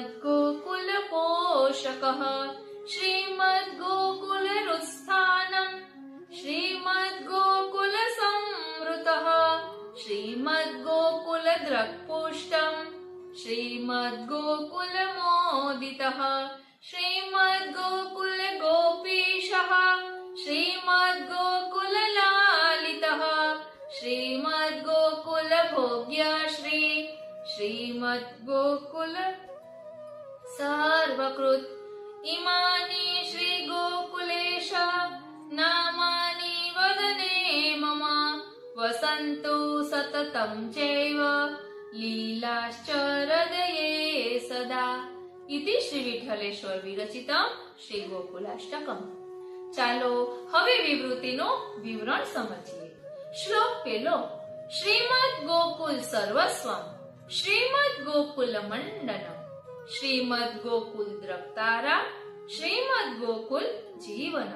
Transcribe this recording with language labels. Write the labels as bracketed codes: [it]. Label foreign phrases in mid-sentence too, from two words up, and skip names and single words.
[sa] ગોકુલ પોષકઃ શ્રીમદ ગોકુલ રુસ્થાનમ શ્રીમદ ગોકુલ સંવૃતઃ શ્રીમદ ગોકુલ દ્રક્પુષ્ટમ શ્રીમદ ગોકુલ મોદિતઃ શ્રીમદ ગોકુલ ગોપીશઃ શ્રીમદ ગોકુલ લાલિતઃ શ્રીમદ ગોકુલ ભોગ્યશ્રી શ્રીમદ ગોકુલ સર્વકૃત इमानि श्री गोकुलेश नामानि वदने मम वसन्तु सततं चैव लीलाश्च हृदये सदा. इति श्री વિઠ્ઠલેશ્વર વિરચિતમ શ્રી ગોકુલાષ્ટકમ. [gu] ચાલો હવે વિવૃતિનું વિવરણ સમજીએ. શ્લોક પહેલો. [sa] શ્રીમદ ગોકુલ સર્વસ્વમ શ્રીમદ ગોકુલ મંડનમ શ્રીમદ ગોકુલ દ્રક્તારા શ્રીમદ ગોકુલ જીવનમ.